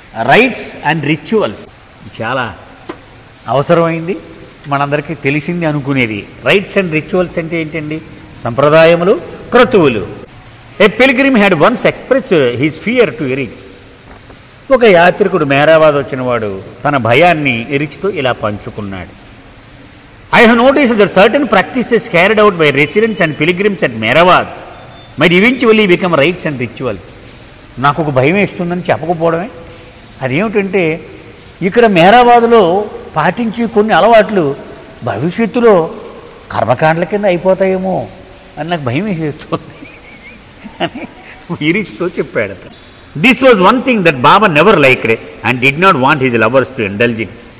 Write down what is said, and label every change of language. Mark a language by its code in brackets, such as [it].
[en] rites and rituals [te] చాలా అవసరమైంది, మనందరికీ తెలిసింది అనుకునేది. [en] rites and rituals [te] అంటే ఏంటండి? సంప్రదాయములు, క్రతువులు. [en] A pilgrim had once express his fear to Eruch. [te] ఒక యాత్రికుడు మేరాబాద్ వచ్చినవాడు తన భయాన్ని ఎరిచితో ఇలా పంచుకున్నాడు. [en] I have noticed that certain practices carried out by residents and pilgrims at Mehrabad might eventually become rites and rituals. [te] నాకు ఒక భయం వేస్తుందని చెప్పకపోవడమే. అదేమిటంటే ఇక్కడ మెహరాబాద్లో పాటించి కొన్ని అలవాట్లు భవిష్యత్తులో కర్మకాండల కింద అయిపోతాయేమో అని నాకు భయం వేసేస్తుంది అని ఈరిచ్తో చెప్పాడు. [en] This was one thing that Baba never liked and did not want his lovers to indulge in.